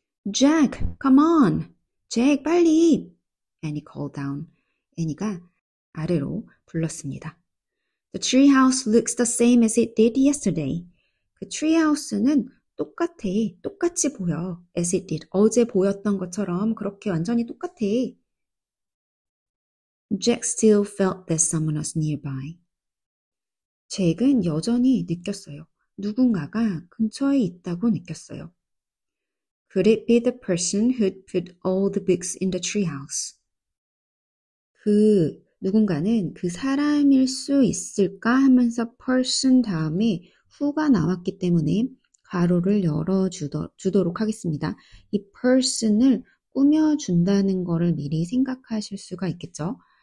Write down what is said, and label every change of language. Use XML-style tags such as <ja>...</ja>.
<en>Jack, come on. Jack,</en> <ko>빨리.</ko> <en>Annie called down.</en> <ko>Annie가 아래로 불렀습니다.</ko> <en>The treehouse looks the same as it did yesterday.</en> <ko>그 treehouse는 똑같이 보여.</ko> <en>As it did.</en> <ko>어제 보였던 것처럼 그렇게 완전히 똑같아. Jack still felt that someone was nearby. 잭은 여전히 느꼈어요. 누군가가 근처에 있다고 느꼈어요. Could it be the person who'd put all the books in the treehouse? 그 누군가는 그 사람일 수 있을까 하면서 person 다음에 who가 나왔기 때문에 가로를 열어주도록 하겠습니다. 이 person을 꾸며준다는 거를 미리 생각하실 수가 있겠죠.</ko>